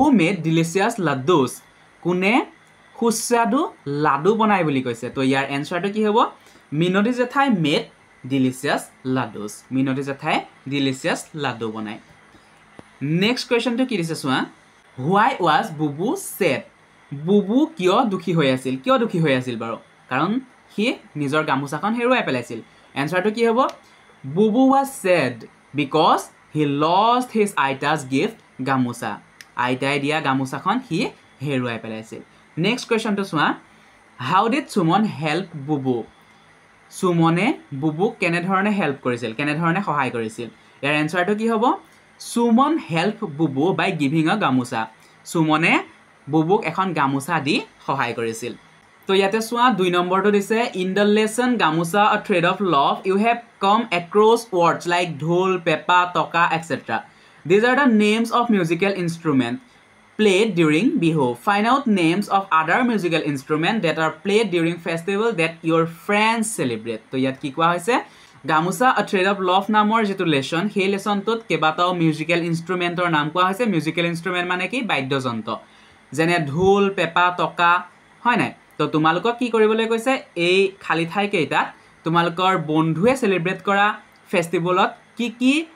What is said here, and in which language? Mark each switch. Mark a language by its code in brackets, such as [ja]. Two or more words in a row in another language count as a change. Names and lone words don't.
[en] made delicious laddus [as] কোনে সুস্বাদু লাডু বনায় বুলি কৈছে তো ইয়াৰ এনসাৰটো কি হ'ব মিনতি জেঠাই [en] made delicious [as] laddus মিনতি জেঠাই delicious লাডু বনায় [en] next questionটো [as] কি দিছে চোৱা [en] why was [as] বুবু sad বুবু কিয় দুখী হৈ আছিল বাৰু কাৰণ সি নিজৰ গামুচাখন হেৰুৱাই পেলাইছিল এনসাৰটো কি হ'ব বুবু [en] was sad because he lost his [as] আইতা's gift গামুচা আইতাই দিয়া গামুচাখন সি হেৰুৱাই পেলাইছিল [en] next questionটো [as] চোৱা [en] how did [as] সুমন help বুবু সুমনে বুবুক কেনে ধৰণে হেল্প কৰিছিল কেনে ধৰণে সহায় কৰিছিল ইয়াৰ এনসাৰটো কি হ'ব সুমন হেল্প বুবু [en] by giving a gamucha [as] সুমনে বুবুক এখন গামুচা দি সহায় কৰিছিল তো ইয়াতে চোৱা 2 নম্বৰটো দিছে [en] in the lesson Gamucha a Thread of Love you have come across words like dhol pepa toka etcetera these are the names of musical instrument played during bihu find out names of other musical instrument that are played during festival that your friends celebrate [as] তো ইয়াত কি কোৱা হৈছে গামুচা আ থ্ৰেড অফ লাভ নামৰ যেটো লেসন সেই লেসনটোত কেবাটাও [en] musical instrumentৰ [as] নাম কোৱা হৈছে [en] musical instrument [as] মানে কি বাদ্যযন্ত্ৰ যেনে ঢোল পেপা টকা হয় নাই তো তোমালোকক কি কৰিবলৈ কৈছে এই খালি ঠাই কেইটা তোমালোকৰ বন্ধুৱে সেলিব্ৰেট কৰা ফেষ্টিভেলত কি